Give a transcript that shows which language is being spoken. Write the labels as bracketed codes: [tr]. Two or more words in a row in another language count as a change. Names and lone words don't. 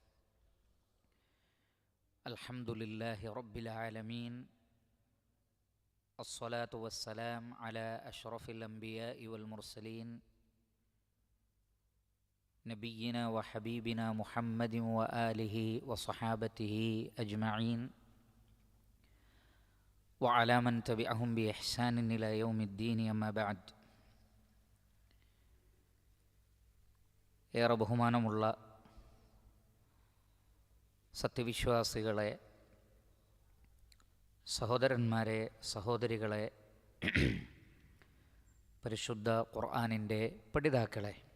[ar] الحمد لله رب العالمين، الصلاة والسلام على أشرف الأنبياء والمرسلين نبينا وحبيبنا محمد وآله وصحابته أجمعين وعلى من تبعهم بإحسان إلى يوم الدين. أما بعد. [ml] ഏറെ ബഹുമാനമുള്ള സത്യവിശ്വാസികളെ, സഹോദരന്മാരെ, സഹോദരികളെ, പരിശുദ്ധ ഖുർആനിൻ്റെ പഠിതാക്കളെ,